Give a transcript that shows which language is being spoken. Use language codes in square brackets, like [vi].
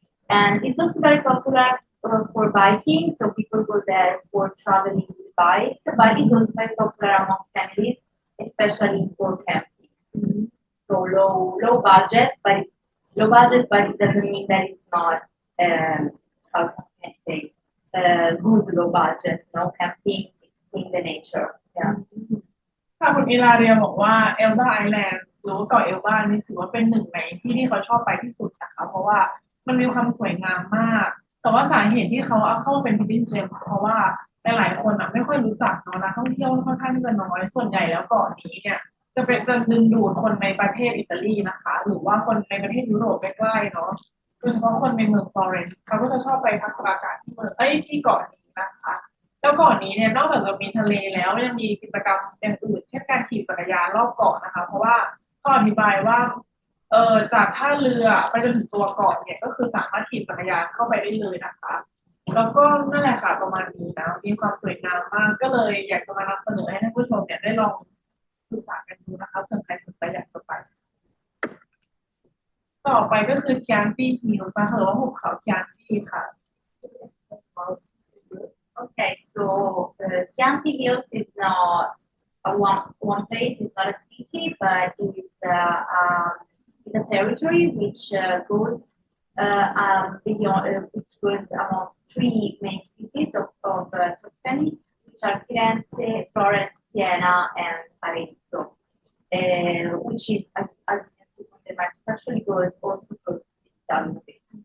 [en] And it's also very popular for biking, so people go there for traveling with bike, but it's also very popular among families, especially for camping. Mm-hmm. So low budget, but it doesn't mean that it's not how can I say good low budget. No, camping in the nature. Yeah. [th] ค่ะคุณอิลาเรียบอกว่าเอลบาไอแลนด์หรือเกาะเอลบานี่ถือว่าเป็นหนึ่งในที่เขาชอบไปที่สุดนะคะเพราะว่ามันมีความสวยงามมากแต่ว่าสาเหตุที่เขาเอาเข้าเป็น [en] hidden gem [th] เพราะว่าหลายๆคนไม่ค่อยรู้จักเนาะนักท่องเที่ยวค่อนข้างที่จะน้อยส่วนใหญ่แล้วเกาะนี้เนี่ยจะ ดึงดูดคนในประเทศอิตาลีนะคะหรือว่าคนในประเทศยุโรปใกล้ๆเนาะโดยเฉพาะคนในเมืองฟลอเรนซ์เขาก็จะชอบไปพักอากาศที่ที่เกาะนี้นะคะแล้วเกาะนี้เนี่ยนอกจากจะมีทะเลแล้วยังมีกิจกรรมอย่างอื่นเช่นการขี่จักรยานรอบเกาะนะคะเพราะว่าเขาอธิบายว่า จากท่าเรือไปจนถึงตัวเกาะเนี่ยก็คือสามารถขี่จักรยานเข้าไปได้เลยนะคะแล้วก็นั่นแหละค่ะประมาณนี้นะมีความสวยงามมากก็เลยอยากจะมานำเสนอให้ท่านผู้ชมเนี่ยได้ลองศึกษากันดูนะคะเผื่อใครสนใจอยากจะไปต่อไปก็คือเคียนตี้ฮิลส์นะคะหรือว่าหุบเขาเคียนตี้ค่ะ [en] Okay, so Chianti Hills is not one place, it's not a city, but it's a territory which goes which goes among three main cities of Tuscany, which are Firenze, Florence, Siena, and Arezzo, which is, as you can see from the map, actually goes also close to Italy.